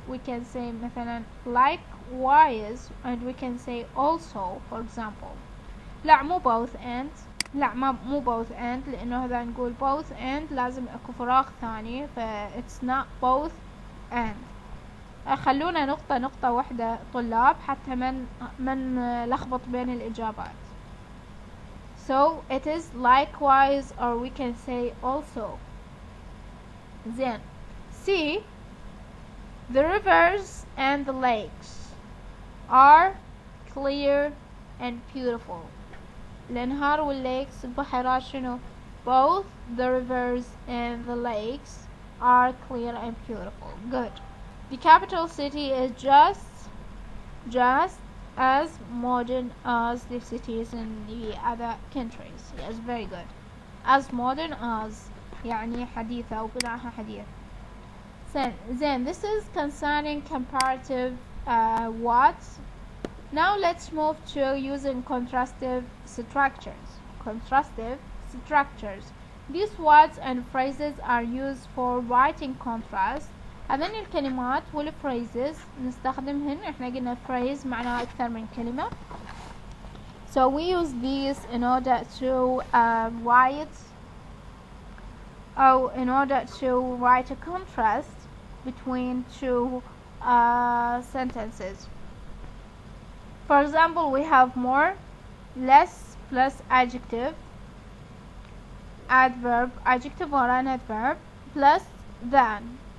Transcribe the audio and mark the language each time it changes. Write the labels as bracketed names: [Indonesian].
[English] We can say [Arabic] مثلا [English] likewise, and we can say also, for example. [Arabic] لا مو both and. لا مو [English] both and, [Arabic] لأنه إذا نقول both and لازم اكو فراغ ثاني, ف [English] it's not both and. [Arabic] خلونا نقطة واحدة طلاب حتى من لخبط بين الإجابات. [English] So it is likewise, or we can say also. Then C, the rivers and the lakes are clear and beautiful. [Arabic] الأنهار والليكس البحيرات شنو؟ [English] Both the rivers and the lakes are clear and beautiful. Good. The capital city is just as modern as the cities in the other countries. Yes, very good. As modern as [Arabic] يعني حديثة أو بناها حديث. [English] Then this is concerning comparative what. Now let's move to using contrastive structures. Contrastive structures. These words and phrases are used for writing contrast. [Arabic] هذين الكلمات والphrases نستخدمهن. احنا قلنا phrase معناها أكثر من كلمة. [English] So we use these in order to write a contrast between two sentences. For example, we have more, less plus adjective, adverb, adjective or an adverb, plus than.